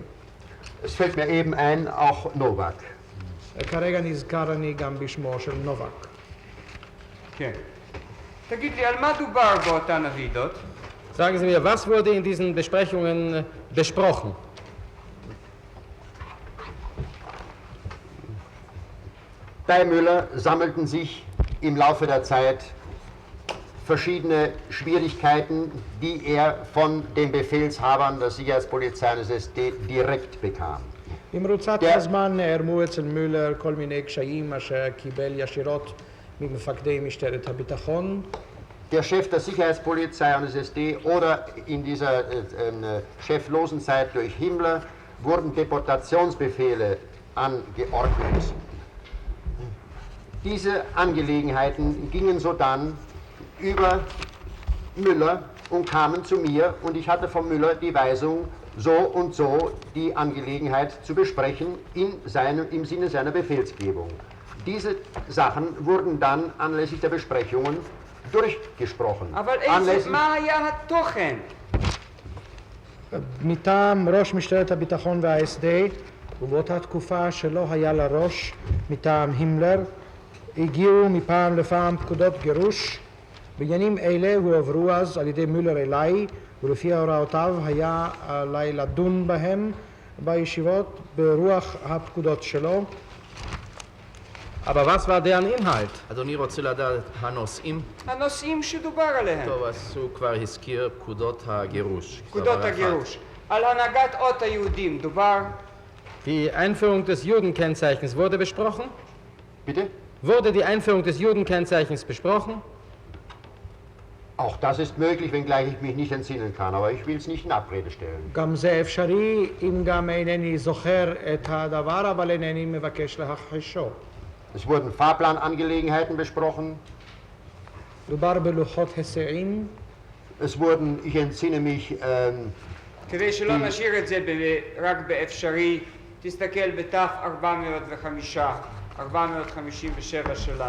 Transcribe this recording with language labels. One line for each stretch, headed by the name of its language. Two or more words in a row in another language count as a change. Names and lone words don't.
German: Es fällt mir eben ein, auch Novak.
Hebrew: כרגע נזכר אני גם בשמו של נובק. כן. תגיד לי, על מה דובר באותן הוועידות?
German: Sagen Sie mir, was wurde in diesen Besprechungen besprochen? Bei Müller sammelten sich im Laufe der Zeit verschiedene Schwierigkeiten, die er von den Befehlshabern der Sicherheitspolizei des SD direkt bekam.
Hebrew: במרוצת הזמן נערמו אצל מולר כל מיני קשיים אשר קיבל ישירות ממפקדי משטרת הביטחון.
German: der Chef der Sicherheitspolizei und des SD oder in dieser cheflosen Zeit durch Himmler wurden Deportationsbefehle angeordnet. Diese Angelegenheiten gingen sodann über Müller und kamen zu mir und ich hatte von Müller die Weisung, so und so die Angelegenheit zu besprechen im Sinne seiner Befehlsgebung. Diese Sachen wurden dann anlässlich der Besprechungen durchgesprochen.
Hebrew: אבל מה היה התוכן? מטעם ראש משטרת הביטחון וה-SD, ובאותה תקופה שלא היה לה ראש מטעם הימלר, הגיעו מפעם לפעם פקודות גירוש. בעניינים אלה הועברו אז על ידי מולר אליי, ולפי הוראותיו היה עליי לדון בהם בישיבות ברוח הפקודות שלו.
German: Aber was war deren Inhalt?
Hebrew: אדוני רוצה לדעת הנושאים? הנושאים שדובר עליהם. טוב, אז הוא כבר הזכיר פקודות הגירוש. פקודות הגירוש. על הנהגת אות היהודים דובר.
German: Die Einführung des Judenkennzeichens wurde besprochen? Bitte? Wurde die Einführung des Judenkennzeichens besprochen? Auch das ist möglich, wenngleich ich mich nicht entsinnen kann, aber ich will es nicht in Abrede stellen.
Hebrew: גם זה אפשרי, אם גם אינני זוכר את הדבר, אבל אינני מבקש להכחישו.
German: Es wurden Fahrplanangelegenheiten besprochen.
Hebrew: דובר בלוחות היסעים.
German: Es wurden, ich entsinne mich,
Hebrew: כדי שלא נשאיר את זה רק באפשרי, תסתכל בתף 457 שלנו.